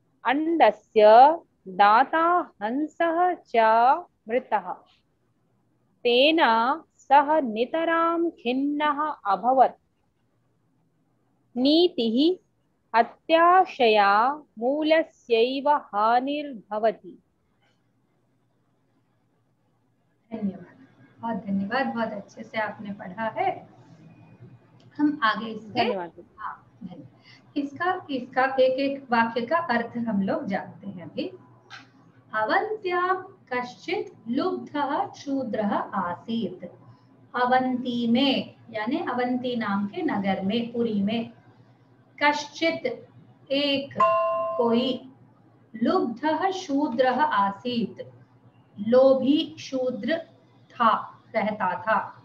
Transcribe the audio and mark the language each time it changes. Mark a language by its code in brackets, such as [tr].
[sa] अंडस्य दाता हंसः च मृतः। तेन सः नितरां खिन्नः अभवत्। नीतिः अत्याशया मूलस्यैव हानिर्भवति। [hi] धन्यवाद, बहुत धन्यवाद। बहुत अच्छे से आपने पढ़ा है। हम आगे इसके इसका एक एक वाक्य का अर्थ हम लोग जानते हैं अभी। [sa] अवन्त्यां कश्चित् लुब्धः शूद्रः आसीत्। [hi] अवंती में यानी अवंती नाम के नगर में, पुरी में, कश्चित् एक कोई, [sa] लुब्धः शूद्रः आसीत् [hi] लोभी शूद्र था, रहता था।